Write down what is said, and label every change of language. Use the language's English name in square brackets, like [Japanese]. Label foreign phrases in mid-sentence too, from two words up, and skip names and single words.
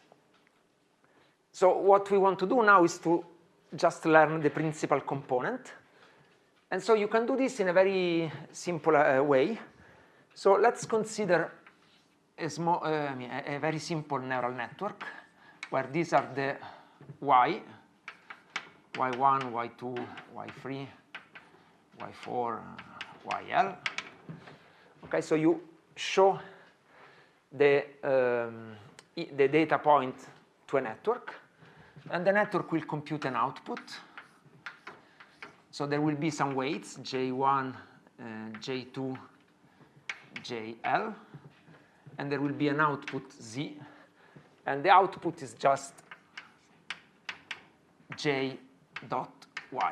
[English] So what we want to do now is to just learn the principal component. And so you can do this in a very simple way. So let's consider a very simple neural network where these are the y, y1, y2, y3, y4, yl. Okay, so you show the data point to a network, and the network will compute an output. So there will be some weights, J1, J2, JL, and there will be an output Z, and the output is just J dot Y.